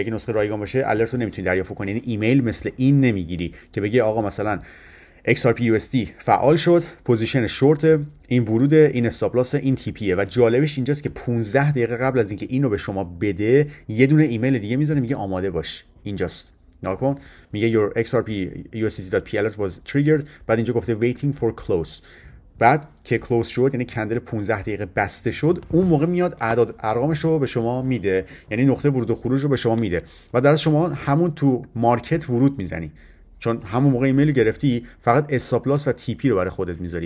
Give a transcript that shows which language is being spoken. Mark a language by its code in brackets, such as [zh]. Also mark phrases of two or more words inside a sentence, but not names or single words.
[fa] اگه نسخه رایگان باشه الرت رو نمیتونی دریافت کنی، یعنی ایمیل مثل این نمیگیری که بگی آقا مثلا XRP فعال شد، [en] position short, [fa] این ورود، این [en] stop loss, [fa] این تی پیه. و جالبش اینجاست که 15 دقیقه قبل از اینکه اینو به شما بده یه دونه ایمیل دیگه میزنه میگه آماده باش. اینجاست ناکن، میگه [en] your XRP USDT.P alert was triggered، [fa] بعد اینجا گفته [en] waiting for close. [fa] بعد که کلوز شد یعنی کندل 15 دقیقه بسته شد، اون موقع میاد اعداد ارقامش رو به شما میده، یعنی نقطه ورود و خروج رو به شما میده و در شما همون تو مارکت ورود میزنی، چون همون موقع ایمیل گرفتی فقط [en] stop loss [fa] و تی پی رو برای خودت میذاری.